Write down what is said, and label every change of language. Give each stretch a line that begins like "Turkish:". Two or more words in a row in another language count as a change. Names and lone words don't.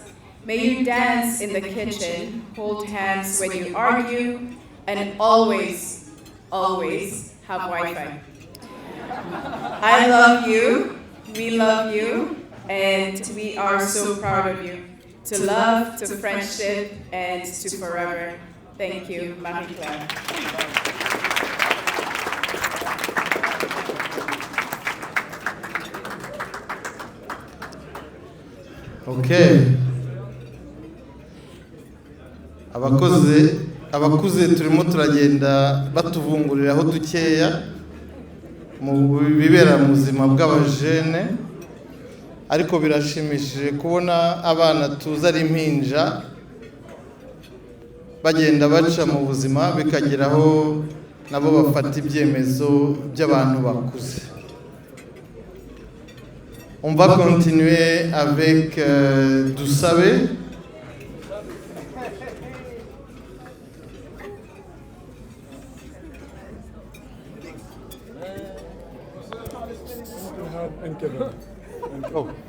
English: May you dance in the kitchen, hold hands when you argue, and always, always have Wi-Fi. I love you, we love you, and we are so proud of you. To love, to friendship, and to forever. Thank you, Marie-Claire. Okay.
Kinyarwanda: abakuze turimo turagenda batuvunguriraho dukeya mu bibera mu buzima bw'abajene, ariko birashimishije kubona abana tuza ari impinja bagenda baca mu buzima bikageraho nabo bafata ibyemezo by'abantu bakuze.
French: On va continuer avec Dusabe. Oh.